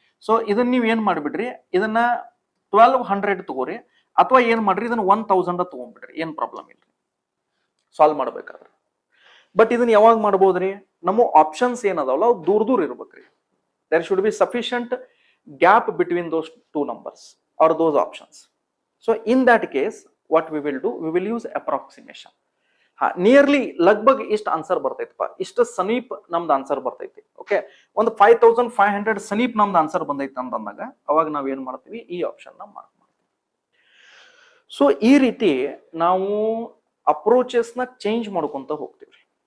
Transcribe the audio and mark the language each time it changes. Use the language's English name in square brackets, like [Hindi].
[Kannada] So ಇದನ್ನ ನೀವು ಏನ್ ಮಾಡ್ಬಿಡ್ರಿ, ಇದನ್ನ 1200 ತಗೋರಿ ಅಥವಾ ಏನ್ ಮಾಡ್ರಿ ಇದನ್ನ 1000 ತಗೊಂಡ್ಬಿಡ್ರಿ, ಏನ್ ಪ್ರಾಬ್ಲಮ್ ಇಲ್ರಿ ಸಾಲ್ವ್ ಮಾಡ್ಬೇಕಾದ್ರೆ. ಬಟ್ ಇದನ್ನ ಯಾವಾಗ ಮಾಡ್ಬೋದ್ರಿ, ನಮ್ಮ ಆಪ್ಷನ್ಸ್ ಏನದಾವಲ್ಲ ಅವು ದೂರ ಇರ್ಬೇಕ್ರಿ. [English] There should be sufficient gap between those 2 numbers or those options. So in that case what we will do, we will use approximation. [Kannada] Nearly ಲಗ್ಭಗ್ ಇಷ್ಟ ಆನ್ಸರ್ ಬರ್ತೈತಪ್ಪ, ಇಷ್ಟ ಸಮೀಪ್ ನಮ್ದು ಆನ್ಸರ್ ಬರ್ತೈತಿ. ಓಕೆ, ಒಂದು 5500 ಸಮೀಪ್ ನಮ್ದು ಆನ್ಸರ್ ಬಂದೈತೆ ಅಂತಂದಾಗ ಅವಾಗ ನಾವ್ ಏನ್ ಮಾಡ್ತೀವಿ, ಈ ಆಪ್ಷನ್ ನ ಮಾರ್ಕ್ ಮಾಡ್ತೀವಿ. ಸೊ ಈ ರೀತಿ ನಾವು ಅಪ್ರೋಚಸ್ನ ಚೇಂಜ್ ಮಾಡ್ಕೊಂತ ಹೋಗ್ತೀವಿ.